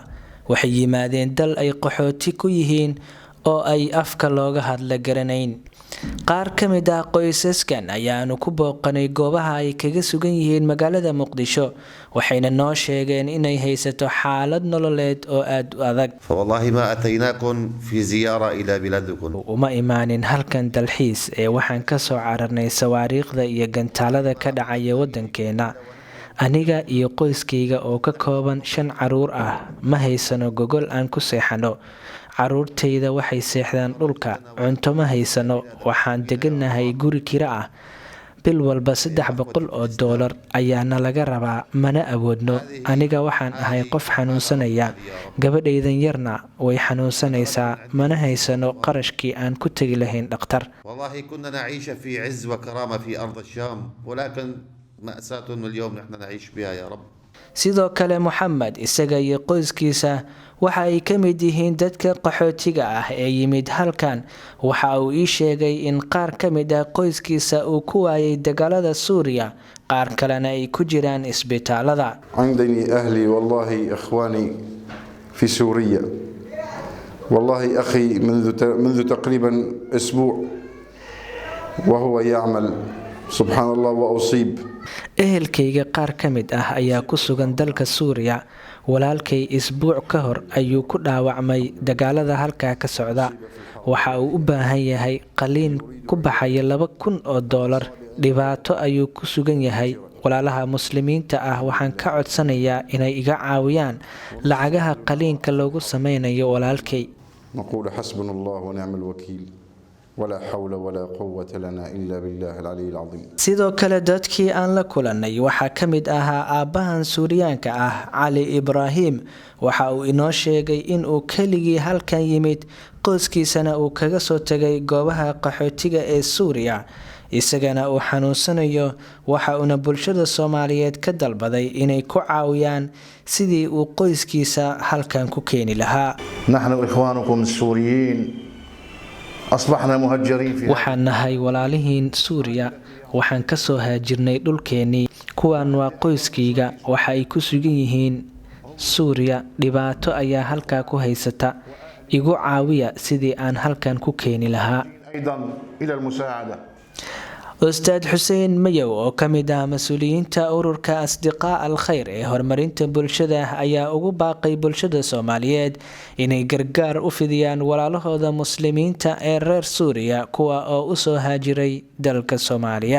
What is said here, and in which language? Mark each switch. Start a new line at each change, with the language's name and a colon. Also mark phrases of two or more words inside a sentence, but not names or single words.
Somali: waxay yimaadeen dal ay qaxooti ku yihiin oo ay afka looga hadla garanayn. qaar ka mid ah qoysaskan ayaanu ku booqanay goobaha ay kaga sugan yihiin magaalada Muqdisho waxayna noo sheegeen inay haysato xaalad nololeed oo aad u adag.
Arabic: فوالله ما أتيناكم في زيارة إلى بلادكم.
Somali: uma imaanin halkan dalxiis ee waxaan ka soo cararnay sawaariikhda iyo gantaalada ka dhacaya wadankeena. aniga iyo qoyskayga oo ka kooban 5 caruur ah ma haysano gogol aan ku seexano. caruurtayda waxay seexdaan dhulka. cunto ma haysano. waxaan deganahay guri kira ah. bil walba $300 ayaana laga rabaa mana awoodno. aniga waxaan ahay qof xanuunsanaya. gabadhaydan yarna way xanuunsanaysaa mana haysano qarashkii aan ku tagi lahayn dhakhtar.
Arabic: والله كنا نعيش في عز وكرامة في أرض الشام ولكن مأساة اليوم نحن نعيش بها يا رب.
Somali: sidoo kale Muhammad isaga iyo qoyskiisa waxa ay ka mid yihiin dadka qaxootiga ah ee yimid halkan. waxa uu ii sheegay in qaar ka mid ah qoyskiisa uu ku waayay dagaalada Suuriya qaar kalena ay ku jiraan isbitaalada.
Arabic: عندني أهلي والله إخواني في سوريا. والله أخي منذ تقريبا أسبوع وهو يعمل سبحان الله وأصيب.
Somali: ehelkayga qaar ka mid ah ayaa ku sugan dalka Suuriya. walaalkay isbuuc ka hor ayuu ku dhaawacmay dagaalada halka ka socda. waxa uu u baahan yahay qaliin ku baxaya $2,000. dhibaato ayuu ku sugan yahay. walaalaha muslimiinta ah waxaan ka codsanayaa inay iga caawiyaan lacagaha qaliinka loogu sameynayo walaalkay.
Arabic: نقول حسبنا الله ونعم الوكيل ولا حول ولا قوة لنا إلا بالله العلي العظيم.
Somali: sidoo kale dadkii aan la kulanay waxa ka mid ahaa aabahan Suuriyaanka ah Ali Ibrahim. waxa uu inoo sheegay in uu keligii halkan yimid qoyskiisana uu kaga soo tagay goobaha qaxootiga ee Suuriya isagana uu xanuunsanayo. waxa uu bulshada Soomaaliyeed ka dalbaday inay ku caawiyaan sidii uu qoyskiisa halkan ku keeni lahaa.
Arabic: نحن إخوانكم السوريين أصبحنا مهجرين في
Somali: waxaan nahay walaalihiin Suuriya. waxaan ka soo haajirnay dhulkeenii. kuwan waa qoyskayga. waxa ay ku sugan yihiin Suuriya. dhibaato ayaa halka ku haysata. igu caawiya sidii aan halkan ku keeni lahaa.
Arabic: أيضا إلى المساعدة.
Somali: Ustaad Xuseen Mayow oo ka mid ah mas'uuliyiinta ururka Asdiqaa al-Khayr ee horumarinta bulshada ayaa ugu baaqay bulshada Soomaaliyeed inay gargaar u fidiyaan walaalahooda muslimiinta ee reer Suuriya kuwa oo u soo haajiray dalka Soomaaliya.